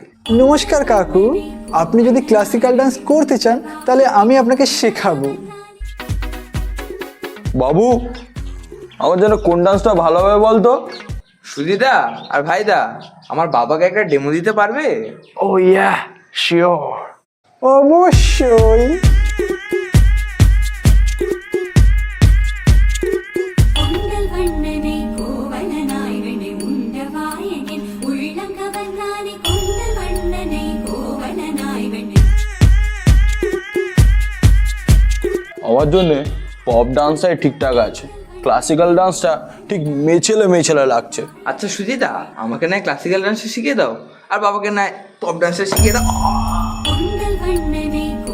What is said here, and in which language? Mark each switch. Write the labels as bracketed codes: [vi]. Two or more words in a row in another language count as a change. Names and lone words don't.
[bn] নমস্কার কাকু, আপনি যদি ক্লাসিক্যাল ডান্স করতে চান তাহলে আমি আপনাকে শেখাবো। বাবু, আমার জন্য কোন ডান্সটা ভালো হবে বলতো? সুধিদা আর ভাইদা, আমার বাবাকে একটা ডেমো দিতে পারবে? [en] oh yeah, sure. [bn] অবশ্যই। [ta] உங்கள் வண்ணனை கோவலனாய் வினை உண்டவாயனின் உள்ளங்கவர்ந்தானே கொண்டல் வண்ணனை கோவலனாய் வினை [bn] আমার জন্য পপ ডান্সটাই ঠিকঠাক আছে, ক্লাসিক্যাল ডান্সটা ঠিক মেছেলে মেছেলে লাগছে। আচ্ছা সুধিদা, আমাকে নয় ক্লাসিক্যাল ডান্স শিখিয়ে দাও, আর বাবাকে নয় পপ ডান্সে শিখিয়ে দাও। [ta] உங்கள் வண்ணனை